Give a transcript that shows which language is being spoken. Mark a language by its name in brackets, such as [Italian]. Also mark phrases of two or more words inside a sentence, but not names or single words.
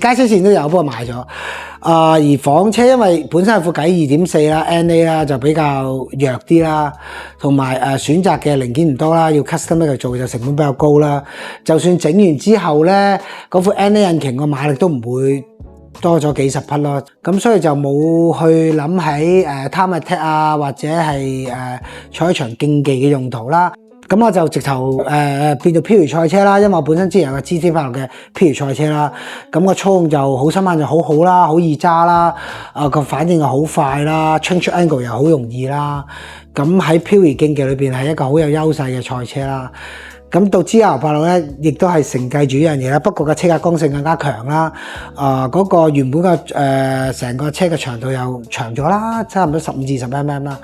[Cantonese] 街車線都有，不過賣咗。而房車因為本身係副計2.4啦 ，NA 啦就比較弱啲啦，同埋選擇嘅零件唔多啦，要 custom 去做就成本比較高啦。就算整完之後咧，嗰副 NA 引擎個馬力都唔會多咗幾十匹咯，咁所以就冇去諗喺 [English] time attack [Cantonese] 啊，或者係賽場競技嘅用途啦。咁我就直頭變做漂移賽車啦，因為我本身之前有個 GT86嘅漂移賽車啦，咁個操控就好心慢就好好啦，好易揸啦，個反應又好快啦 ， [English] change angle [Cantonese] 又好容易啦，咁喺漂移競技裏邊係一個好有優勢嘅賽車啦。咁到 GL86咧，亦都係承繼住呢樣嘢啦，不過個車架剛性更加強啦。嗰個原本個成個車嘅長度又長咗啦，差唔多15至20 mm 啦。